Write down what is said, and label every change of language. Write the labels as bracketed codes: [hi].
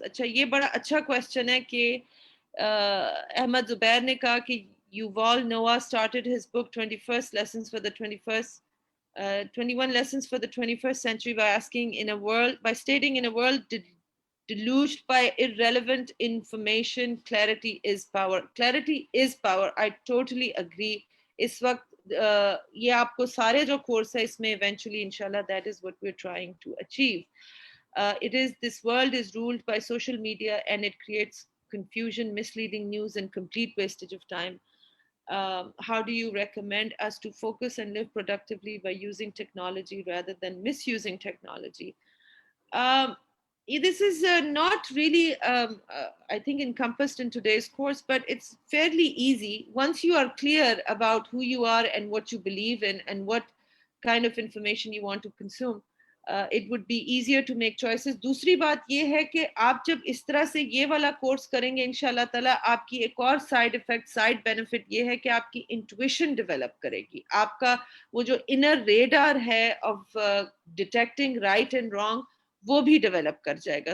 [ur] اچھا یہ بڑا اچھا کوشچن ہے کہ احمد زبیر نے کہا کہ [en] Yuval Noah started his book 21 lessons for the 21 lessons for the 21st century by stating in a world deluged by irrelevant information, clarity is power. Clarity is power. I totally agree. [ur] اس وقت یہ آپ کو سارے جو course ہے اس میں eventually انشاءاللہ [en] that is what we're trying to achieve. This world is ruled by social media and it creates confusion, misleading news and complete wastage of time. How do you recommend us to focus and live productively by using technology rather than misusing technology? This is not really, I think, encompassed in today's course, but it's fairly easy. Once you are clear about who you are and what you believe in and what kind of information you want to consume, it would be easier to make choices. [ur] دوسری بات یہ ہے کہ آپ جب اس طرح سے یہ والا کورس کریں گے انشاءاللہ تعالیٰ، آپ کی ایک اور سائڈ افیکٹ، سائڈ بینیفٹ یہ ہے کہ آپ کی انٹویشن ڈیولپ کرے گی. آپ کا وہ جو انر ریڈار ہے [en] of detecting right and wrong, [ur] وہ بھی ڈیولپ کر جائے گا.